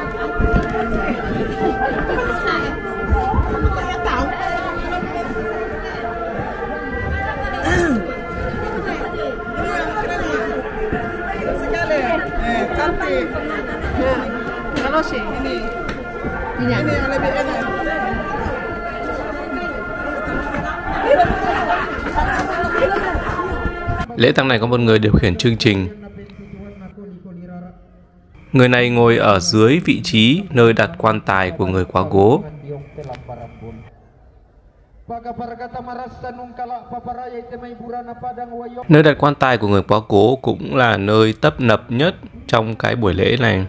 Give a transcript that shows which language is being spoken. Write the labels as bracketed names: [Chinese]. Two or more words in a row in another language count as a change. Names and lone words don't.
[Indonesian] Cantik. Kalau sih Ini yang yang lebih enak. [Vietnamese] Lễ tang này có một người điều khiển chương trình. Người này ngồi ở dưới vị trí nơi đặt quan tài của người quá cố. Nơi đặt quan tài của người quá cố cũng là nơi tấp nập nhất trong cái buổi lễ này.